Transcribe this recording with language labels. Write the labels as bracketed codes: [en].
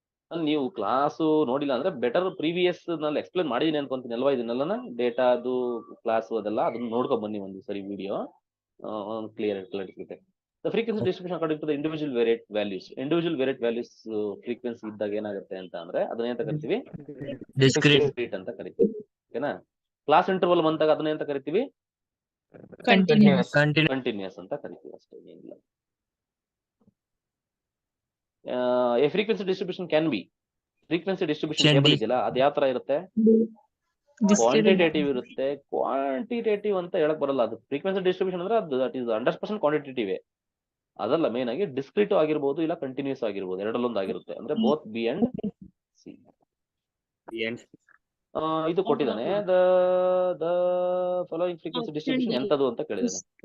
[kn] ನೀವು ಕ್ಲಾಸು ನೋಡಿಲ್ಲ ಅಂದ್ರೆ ಬೆಟರ್ ಪ್ರೀವಿಯಸ್ ನಲ್ಲಿ ಎಕ್ಸ್ಪ್ಲೇನ್ ಮಾಡಿದೀನಿ ಅನ್ಕೊಂತೀನಿ ಅಲ್ವಾ? ಇದನ್ನೆಲ್ಲ ಡೇಟಾದು ಕ್ಲಾಸು ಅದೆಲ್ಲ ಅದನ್ನ ನೋಡ್ಕೊಂಡ್ ಬನ್ನಿ ಒಂದು ಸರಿ ವಿಡಿಯೋ ಕ್ಲಿಯರ್ ಸಿಗುತ್ತೆ. [en] The frequency distribution according to the individual variate values. [kn] Individual variate values frequency ಇದ್ದಾಗ ಏನಾಗುತ್ತೆ ಅಂತ ಅಂದ್ರೆ ಅದನ್ನೇಂತ ಕರಿತೀವಿ discrete ಅಂತ ಕರಿತೀವಿ. ಓಕೆನಾ? ಕ್ಲಾಸ್ ಇಂಟರ್ವಲ್ ಬಂದಾಗ ಅದನ್ನೇಂತ ಕರಿತೀವಿ ಕಂಟಿನ್ಯೂಸ್ ಅಂತ ಕರಿತೀವಿ ಅಷ್ಟೇ, ಏನಿಲ್ಲ. [en] A frequency distribution can be frequency distribution table [kn] ಇದೆಯಲ್ಲ ಅದು ಯಾವ ತರ ಇರುತ್ತೆ? ಕ್ವಾಂಟಿಟೇಟಿವ್ ಇರುತ್ತೆ. ಕ್ವಾಂಟಿಟೇಟಿವ್ ಅಂತ ಹೇಳಕ್ ಬರಲ್ಲ. ಅದು ಫ್ರೀಕ್ವೆನ್ಸಿ ಡಿಸ್ಟ್ರಿಬ್ಯೂಷನ್ ಅಂದ್ರೆ ಅದು [en] that is [kn] 100% ಕ್ವಾಂಟಿಟೇಟಿವ್. ಅದಲ್ಲ, ಮೇನ್ ಆಗಿ ಡಿಸ್ಕ್ರೀಟ್ ಆಗಿರ್ಬೋದು ಇಲ್ಲ ಕಂಟಿನ್ಯೂಸ್ ಆಗಿರ್ಬೋದು, ಎರಡಲ್ಲೊಂದು ಆಗಿರುತ್ತೆ. [en] ಅಂದ್ರೆ both B and C. [kn] ಇದು ಕೊಟ್ಟಿದ್ದಾನೆ, [en] the following [kn] ಫ್ರೀಕ್ವೆನ್ಸಿ ಡಿಸ್ಟ್ರಿಬ್ಯೂಷನ್ ಎಂತದು ಅಂತ ಕೇಳಿದಾನೆ.